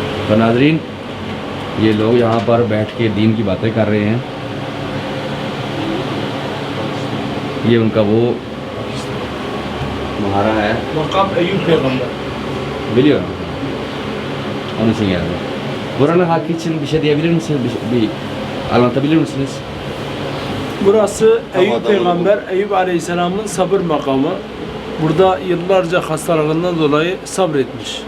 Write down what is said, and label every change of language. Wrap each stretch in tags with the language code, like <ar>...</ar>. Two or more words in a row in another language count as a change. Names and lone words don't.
<hi>तो नाजरीन ये लोग यहाँ पर बैठ के दीन की बातें कर रहे हैं। ये उनका वो मुहारा है</hi> <tr>Makam Eyüp Peygamber. biliyorum. Onun için geldim. Buranın hakkı için bir şey diyebilir misiniz? Bir anlatabilir misiniz? Burası Eyüp Peygamber, Eyüp Aleyhisselam'ın sabır makamı. Burada yıllarca hastalığından dolayı sabretmiş.</tr>